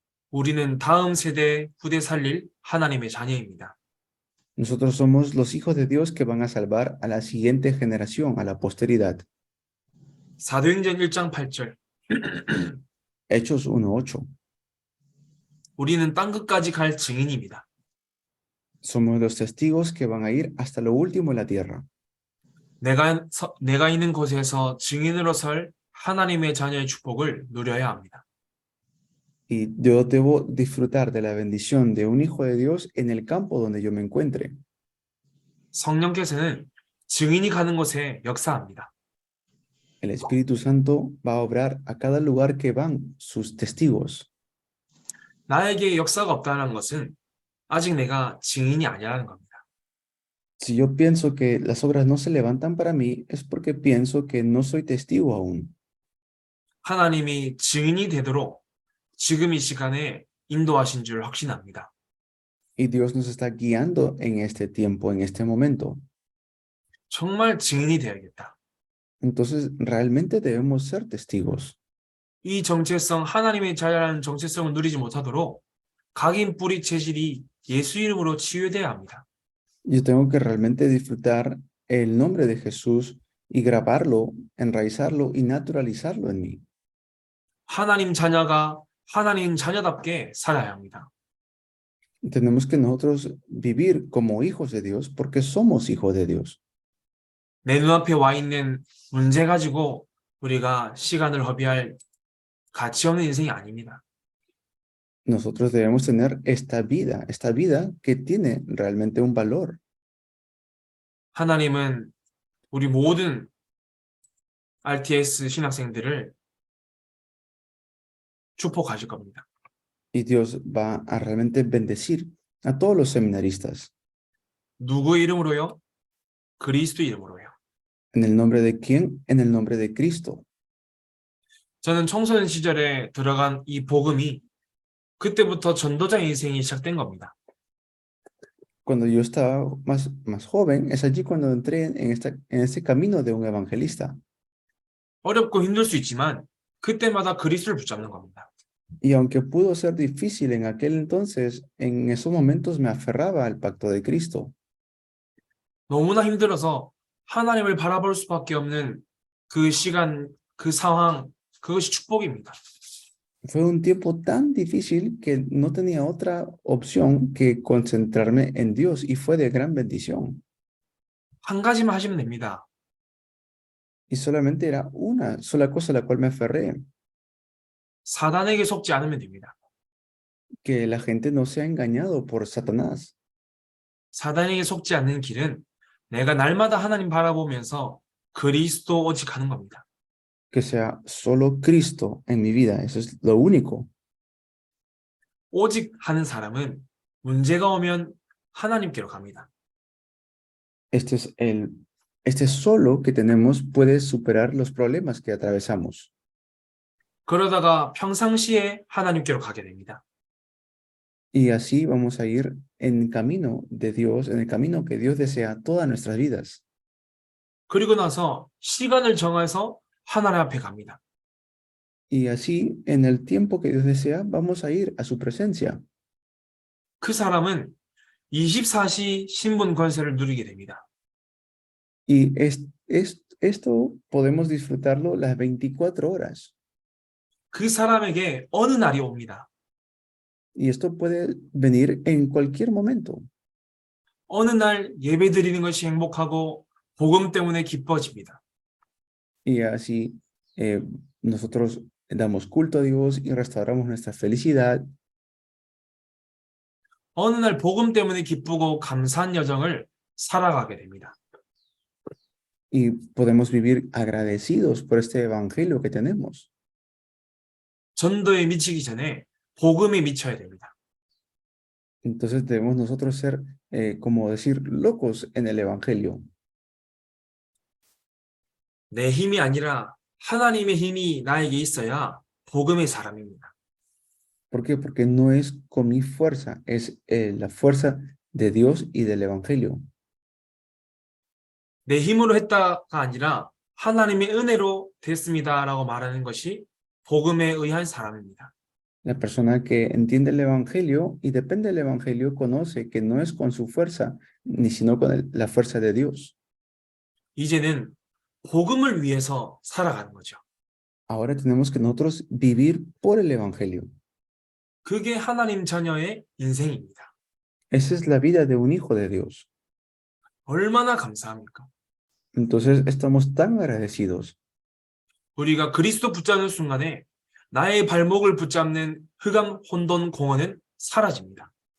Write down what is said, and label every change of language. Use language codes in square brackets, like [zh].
[ko] 우리는 다음 세대 후대 살릴 하나님의 자녀입니다. [es] Nosotros somos los hijos de Dios que van a salvar a la siguiente generación, a la posteridad. [ko] 사도행전 1장 8절. [es] Hechos 1:8. [ko] 우리는 땅끝까지 갈 증인입니다. [es] Somos los testigos que van a ir hasta lo último en la tierra. [ko] 내가 있는 곳에서 증인으로 설 하나님의 자녀의 축복을 누려야 합니다. [es] Y yo debo disfrutar de la bendición de un hijo de Dios en el campo donde yo me encuentre. [ko] 성령께서는 증인이 가는 곳에 역사합니다. [es] El Espíritu Santo va a obrar a cada lugar que van sus testigos. [ko] 나에게 역사가 없다는 것은 아직 내가 증인이 아니라는 겁니다. [es] Si yo pienso que las obras no se levantan para mí, es porque pienso que no soy testigo aún. [ko] 하나님이 증인이 되도록 지금 이 시간에 인도하신 줄 확신합니다. [es] Y Dios nos está guiando en este tiempo, en este momento. [ko] 정말 증인이 되어야겠다. [es] Entonces, realmente debemos ser testigos. [ko] 이 정체성, 하나님의 자녀라는 정체성을 누리지 못하도록 각인 뿌리 체질이 예수 이름으로 치유돼야 합니다. [es] Yo tengo que realmente disfrutar el nombre de Jesús y grabarlo, enraizarlo y naturalizarlo en mí. [ko] 하나님 자녀가 하나님 자녀답게 살아야 합니다. [es] Tenemos que nosotros vivir como hijos de Dios porque somos hijos de Dios. [ko] 내 눈앞에 와 있는 문제 가지고 우리가 시간을 허비할 가치 없는 인생이 아닙니다. [es] Nosotros debemos tener esta vida que tiene realmente un valor. [ko] 하나님은 우리 모든 RTS 신학생들을 축복하실 겁니다. [es] Y Dios va a realmente bendecir a todos los seminaristas. [ko] 누구 이름으로요? 그리스도 이름으로요. [es] ¿En el nombre de quién? En el nombre de Cristo. [ko] 저는 청소년 시절에 들어간 이 복음이 그때부터 전도자 인생이 시작된 겁니다. [es] Cuando yo estaba más joven, es allí cuando entré en este camino de un evangelista. [ko] 어렵고 힘들 수 있지만 그때마다 그리스도를 붙잡는 겁니다. [es] Y aunque pudo ser difícil en aquel entonces, en esos momentos me aferraba al pacto de Cristo. [ko] 너무나 힘들어서 하나님을 바라볼 수밖에 없는 그 시간, 그 상황, 그것이 축복입니다. [es] Fue un tiempo tan difícil que no tenía otra opción que concentrarme en Dios y fue de gran bendición. [ko] 한 가지만 하시면 됩니다. [es] Y solamente era una sola cosa a la cual me aferré. [ko] 사단에게 속지 않으면 됩니다. [es] que la gente no sea engañado por Satanás, [ko] 사단에게 속지 않는 길은 내가 날마다 하나님 바라보면서 그리스도 오직 하는 겁니다. [es] que sea solo Cristo en mi vida. Eso es lo único. [ko] 오직 하는 사람은 문제가 오면 하나님께로 갑니다. [es] Este solo que tenemos puede superar los problemas que atravesamos. [ko] 그러다가 평상시에 하나님께로 가게 됩니다. [es] Y así vamos a ir en camino de Dios, en el camino que Dios desea todas nuestras vidas. [ko] 그리고 나서 시간을 정해서 하나님 앞에 갑니다. [es] Y así, en el tiempo que Dios desea, vamos a ir a su presencia. [ko] 그 사람은 24시 신분 권세를 누리게 됩니다. [es] Y esto podemos disfrutarlo las 24 horas. [ko] 그 사람에게 어느 날이 옵니다. [es] Y esto puede venir en cualquier momento. [ko] 어느 날 예배 드리는 것이 행복하고 복음 때문에 기뻐집니다. [es] Y así nosotros damos culto a Dios y restauramos nuestra felicidad. [ko] 어느 날 복음 때문에 기쁘고 감사한 여정을 살아가게 됩니다. [es] Y podemos vivir agradecidos por este evangelio que tenemos. [ko] 전도에 미치기 전에 복음에 미쳐야 됩니다. [es] Entonces debemos nosotros ser, como decir, locos en el evangelio. [ko] 내 힘이 아니라 하나님의 힘이 나에게 있어야 복음의 사람입니다. [es] ¿Por qué? Porque no es con mi fuerza, es la fuerza de Dios y del evangelio. [ko] 내 힘으로 했다가 아니라 하나님의 은혜로 됐습니다라고 말하는 것이 복음에 의한 사람입니다. [es] La persona que entiende el evangelio y depende del evangelio conoce que no es con su fuerza, ni sino con la fuerza de Dios. [ko] 이제는 복음을 위해서 살아가는 거죠. [es] Ahora tenemos que nosotros vivir por el evangelio. [ko] 그게 하나님 자녀의 인생입니다. [es] Esa es la vida de un hijo de Dios. [ko] 얼마나 감사합니까? [es] Entonces estamos tan agradecidos. [ko] 우리가 그리스도 붙잡는 순간에 나의 발목을 붙잡는 흑암 혼돈 공허는 사라집니다.